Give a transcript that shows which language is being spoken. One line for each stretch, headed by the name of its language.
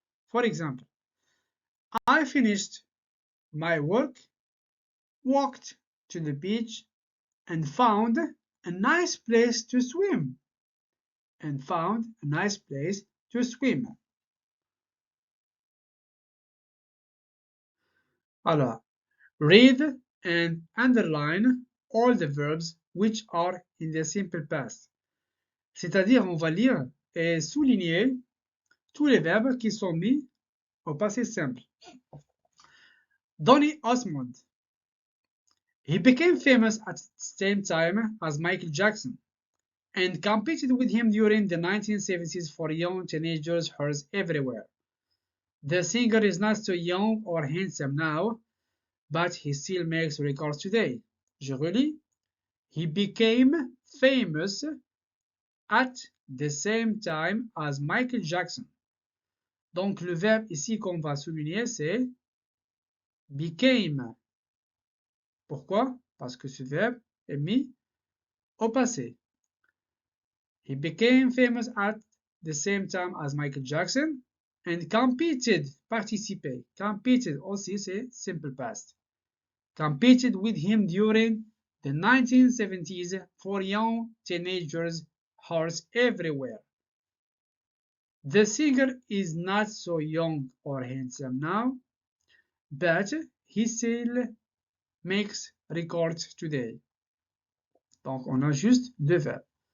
English: For example, I finished my work, walked to the beach, and found a nice place to swim. And found a nice place to swim. Alors, read and underline all the verbs which are in the simple past.
French: C'est-à-dire, on va lire et souligner tous les verbes qui sont mis au passé simple.
English: Donny Osmond. He became famous at the same time as Michael Jackson and competed with him during the 1970s for young teenagers heard everywhere. The singer is not so young or handsome now, but he still makes records today.
French: Je relis.
English: He became famous at the same time as Michael Jackson.
French: Donc le verbe ici qu'on va souligner, c'est became. Pourquoi? Parce que ce verbe est mis au passé.
English: He became famous at the same time as Michael Jackson and competed, participer. Competed
French: aussi, c'est
English: simple past. Competed with him during the 1970s for young teenagers hearts everywhere. The singer is not so young or handsome now, but he still makes records today.
French: Donc, on a juste deux verbes.